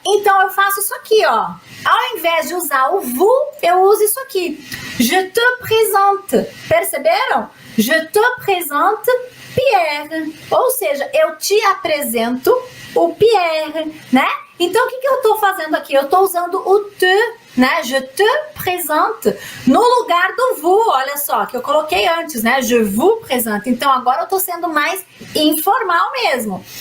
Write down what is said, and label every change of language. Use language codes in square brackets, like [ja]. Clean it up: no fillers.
[pt] Então, eu faço isso aqui, ó. Ao invés de usar o vous, eu uso isso aqui. [fr] Je te présente. [pt] Perceberam? [fr] Je te présente Pierre. [pt] Ou seja, eu te apresento o Pierre, né? Então, o que eu estou fazendo aqui? Eu estou usando o te, né? [fr] Je te présente [pt] no lugar do vous. Olha só, que eu coloquei antes, né? [fr] Je vous présente. [pt] Então, agora eu estou sendo mais informal mesmo.